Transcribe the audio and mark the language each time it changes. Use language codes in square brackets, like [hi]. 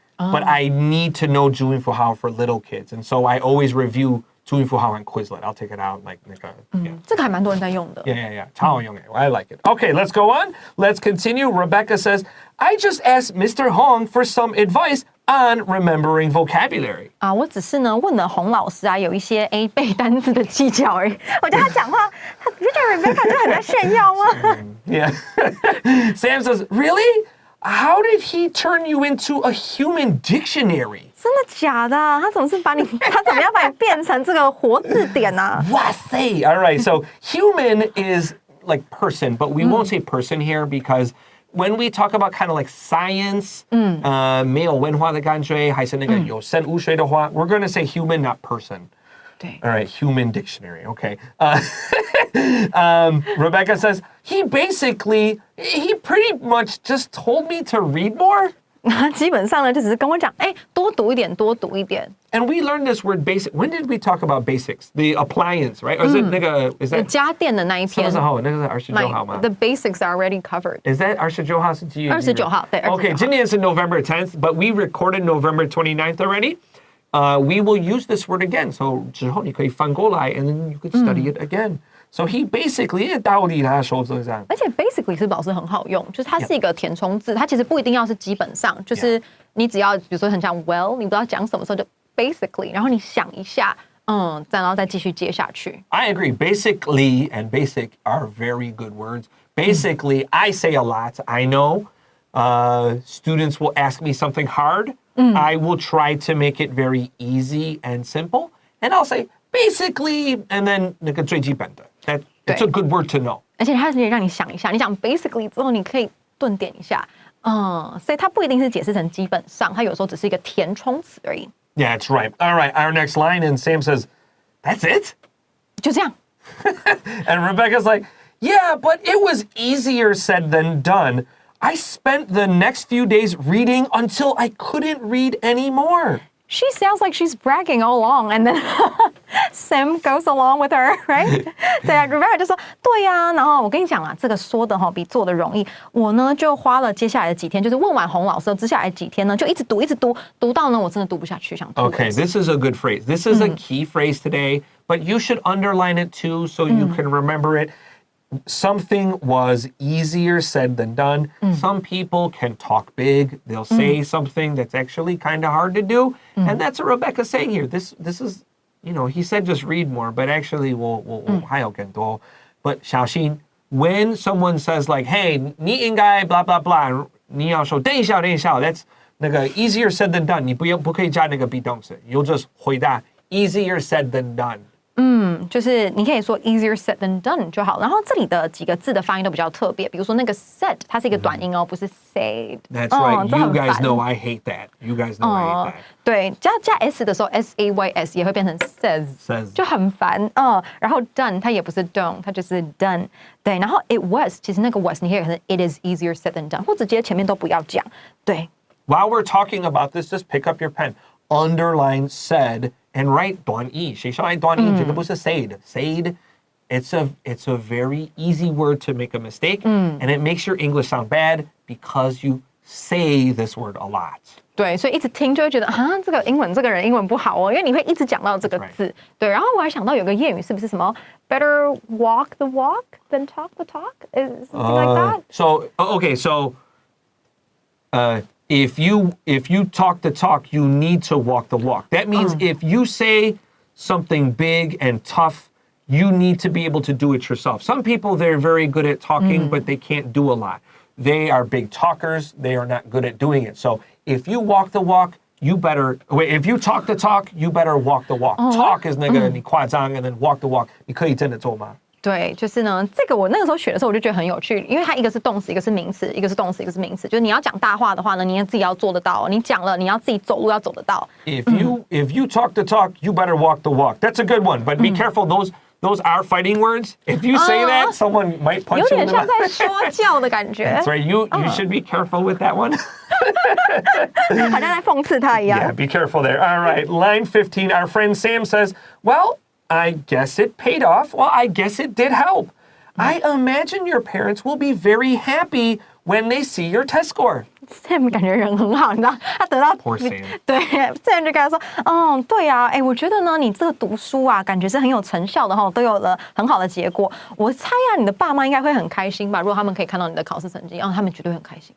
[en] But I need to know 注音符号 for little kids, and so I always review 注音符号 on Quizlet. I'll take it out like [zh] 那个 [en] yeah. [zh] 这个还蛮多人在用的。 [en] Yeah. [zh] 超好用 [en] I like it. Okay, let's go on. Let's continue. Rebecca says, I just asked Mr. Hong for some advice on remembering vocabulary. [zh] 我只是呢问了洪老师啊，有一些背单字的技巧而已。我觉得他讲话，他不觉得 Rebecca 就很在炫耀吗？ [en] Yeah. Sam says, really? How did he turn you into a human dictionary? [zh] 真的假的？他怎么样把你变成这个活字典呢？哇塞! [en] All right, so human is like person, but we won't say person here because when we talk about kind of like science, [zh] 没有文化的感觉，还是那个有生物学的话, [en] we're going to say human, not person. [zh] 对。 [en] All right, human dictionary. Okay. Rebecca says, he pretty much just told me to read more. [zh] 基本上呢，就只是跟我讲，多读一点。 [en] And we learned this word basic. When did we talk about basics? The appliance, right? Or is it [zh] 那个 [en] is that [zh] 家电的那一篇？什么时候？那个是29号吗？ [en] The basics are already covered. Is that [zh] 29号是几月？29号，对。 [en] Okay, [zh] 今天是 [en] November 10th, but we recorded November 29th already. We will use this word again. So [zh] 之后你可以翻过来 [en] and then you could study it again. So he basically [zh] 道理他说这样。而且 basically 是老师很好用，就是它是一个填充字，它其实不一定要是基本上，就是你只要比如说很像 well， 你不知道讲什么时候就 basically， 然后你想一下，然后再继续接下去。 [en] I agree. Basically and basic are very good words. Basically, I say a lot. I know students will ask me something hard. I will try to make it very easy and simple. And I'll say, basically, and then [zh] 那个最基本的. [en] It's a good word to know. [zh] 而且它可以让你想一下，你讲 basically 之后，你可以顿点一下。所以它不一定是解释成基本上，它有时候只是一个填充词而已。 [en] Yeah, that's right. All right, our next line, and Sam says, that's it? [zh] 就这样。 [en] And Rebecca's like, yeah, but it was easier said than done. I spent the next few days reading until I couldn't read anymore. She sounds like she's bragging all along, and then Sam goes along with her, right? [zh] 对啊 Rebecca 就说对啊，然后我跟你讲啊，这个说的比做的容易。我呢就花了接下来的几天，就是问完洪老师接下来几天呢，就一直读到呢我真的读不下去，想吐。 [en] Okay, this is a good phrase. This is a key phrase today, but you should underline it too so you can remember it. Something was easier said than done. Some people can talk big. They'll say something that's actually kind of hard to do. And that's what Rebecca's saying here. This is, he said just read more, but actually we'll [zh] 还有更多. [en] But [zh] 小心, [en] when someone says like, hey, [zh] 你应该 [en] blah blah blah, [zh] 你要说等一下 [en] that's [zh] 那个 [en] easier said than done. [zh] 你不可以加那个 be动词. [en] You'll just [zh] 回答 [en] easier said than done. [zh] 就是你可以说 [en] easier said than done [zh] 就好。然后这里的几个字的发音都比较特别，比如说那个 said 它是一个短音不是 said。 [en] That's right. You guys know I hate that. You guys know I hate that. [zh] 对，加 s 的时候 says 也会变成 says 就很烦。然后 done 它也不是 done 它就是 done。对，然后 it was 其实那个 was 你可以看 [en] it is easier said than done [zh] 或直接前面都不要讲。对。 [en] While we're talking about this, just pick up your pen. Underline said and write [zh] 短意. 谁说爱短意？这个不是 said. [en] Said, it's a very easy word to make a mistake, and it makes your English sound bad because you say this word a lot. [zh] 对，所以一直听就会觉得这个人英文不好因为你会一直讲到这个字。对，然后我还想到有个谚语，是不是什么 [en] better walk the walk than talk the talk? Is something like that? So, okay, so if you talk the talk, you need to walk the walk. That means if you say something big and tough, you need to be able to do it yourself. Some people, they're very good at talking, but they can't do a lot. They are big talkers. They are not good at doing it. So if you walk the walk, if you talk the talk, you better walk the walk. Talk is [zh] 那个你夸张 [en] and then walk the walk. [zh] 你可以真的做吗？对，就是呢，这个我那个时候学的时候，我就觉得很有趣，因为它一个是动词，一个是名词，一个是动词，一个是名词。就是你要讲大话的话呢，你也自己要做得到。你讲了，你要自己走路要走得到。 [en] If you talk the talk, you better walk the walk. That's a good one, but be careful. Those are fighting words. If you say that, someone might punch you in the mouth. [zh] 有点像在说教的感觉。 [en] That's right. You should be careful with that one. [zh] 好像在讽刺他一样。 [en] Yeah, be careful there. All right, line 15. Our friend Sam says, well, I guess it paid off. Well, I guess it did help. I imagine your parents will be very happy when they see your test score. [zh] Sam 感觉人很好，你知道，他得到 [en] Poor Sam. [zh] 对 Sam 就跟他说，对啊，我觉得呢，你这个读书啊，感觉是很有成效的都有了很好的结果。我猜啊，你的爸妈应该会很开心吧？如果他们可以看到你的考试成绩，他们绝对很开心。